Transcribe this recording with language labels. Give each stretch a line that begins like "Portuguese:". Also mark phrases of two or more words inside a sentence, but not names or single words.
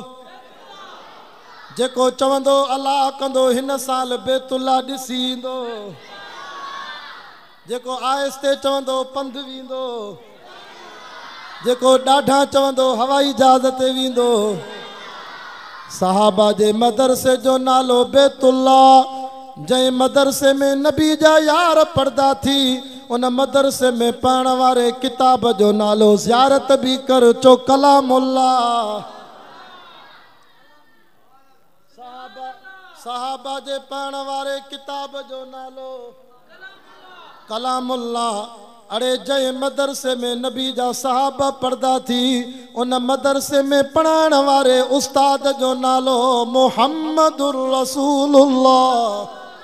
Sindhi: जेको चवंदो अल्लाह कंदो हिन साल बैतुल्ला ॾिसी ईंदो, जेको आहिस्ते चवंदो पंधु वेंदो, जेको ॾाढा चवंदो हवाई जहाज़ ते वेंदो। सहाबा जे मदरसे जो नालो बैतुल्ला। जंहिं मदरसे में नबी जा यार पढ़दा थी उन मदरसे में पढ़ण वारे किताब जो नालो ज़ियारत भी कर चो कलामुल्ला। सहाबा जे पढ़ण वारे किताब जो नालो कलामुल्ला। अरे जंहिं मदरसे में नबी जा सहाबा पढ़दा थी उन मदरसे में पढ़ाइण वारे उस्ताद जो नालो
Arabic: محمد رسول الله.